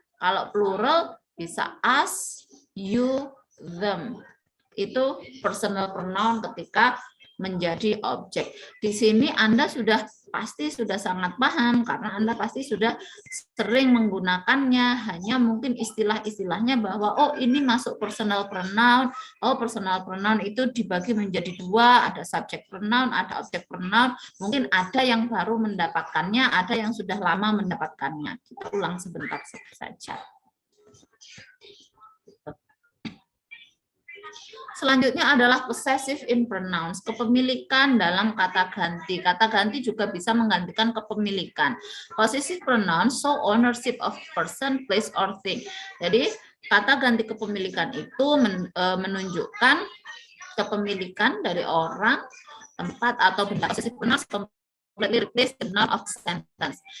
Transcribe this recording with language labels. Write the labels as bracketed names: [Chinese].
[Indonesian] Kalau plural bisa [English] us, you, them. [Indonesian] Itu personal pronoun ketika menjadi objek. Di sini Anda pasti sudah sangat paham karena Anda pasti sudah sering menggunakannya. Hanya mungkin istilah-istilahnya bahwa oh ini masuk personal pronoun. Oh personal pronoun itu dibagi menjadi 2, ada subject pronoun, ada object pronoun. Mungkin ada yang baru mendapatkannya, ada yang sudah lama mendapatkannya. Kita ulang sebentar saja. Selanjutnya adalah possessive in pronouns, kepemilikan dalam kata ganti. Kata ganti juga bisa menggantikan kepemilikan. [English] Possessive pronouns show ownership of person, place, or thing. [Indonesian] Jadi kata ganti kepemilikan itu menunjukkan kepemilikan dari orang, tempat, atau benda. [English] Possessive pronouns completely replace the noun of sentence.